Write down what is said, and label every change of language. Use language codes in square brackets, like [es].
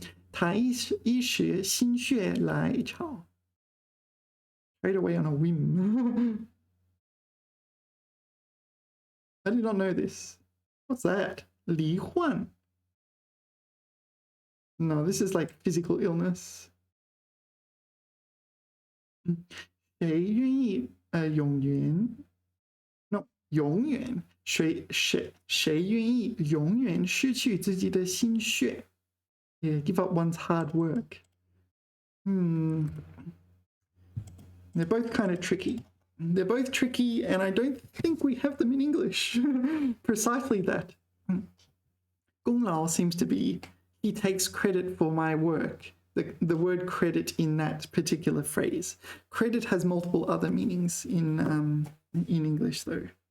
[zh] 他一时心血来潮。 [en] Straight away on a whim. I did not know this. What's that? 罹患. No, this is like physical illness. [zh] 谁愿意永远 ？No， 永远谁愿意永远失去自己的心血 ？Yeah, [en] give up one's hard work. They're both kind of tricky. They're both tricky, and I don't think we have them in English. Precisely that. 功劳 seems to be he takes credit for my work. The word credit in that particular phrase. Credit has multiple other meanings in English, though.